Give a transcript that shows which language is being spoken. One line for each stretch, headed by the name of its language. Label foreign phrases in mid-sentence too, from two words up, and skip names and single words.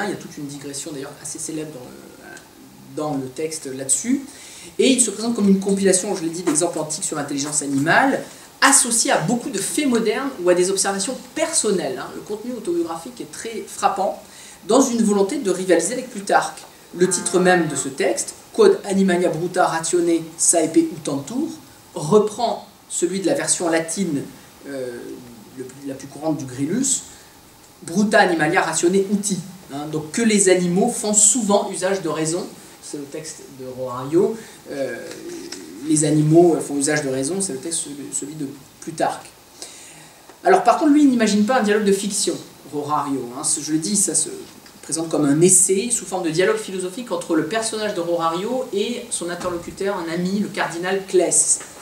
French: Il y a toute une digression d'ailleurs assez célèbre dans le texte là-dessus. Et il se présente comme une compilation, je l'ai dit, d'exemples antiques sur l'intelligence animale, associé à beaucoup de faits modernes ou à des observations personnelles. Le contenu autobiographique est très frappant, dans une volonté de rivaliser avec Plutarque. Le titre même de ce texte,
Latin: Quod animalia bruta ratione saepe utantur,
French: reprend celui de la version latine la plus courante du Grillus,
Latin: Bruta animalia ratione uti.
French: Donc que les animaux font souvent usage de raison, c'est le texte de Rorario. Les animaux font usage de raison, c'est le texte, celui de Plutarque. Alors par contre, lui, il n'imagine pas un dialogue de fiction, Rorario. Je le dis, ça se présente comme un essai sous forme de dialogue philosophique entre le personnage de Rorario et son interlocuteur, un ami, le cardinal Claes.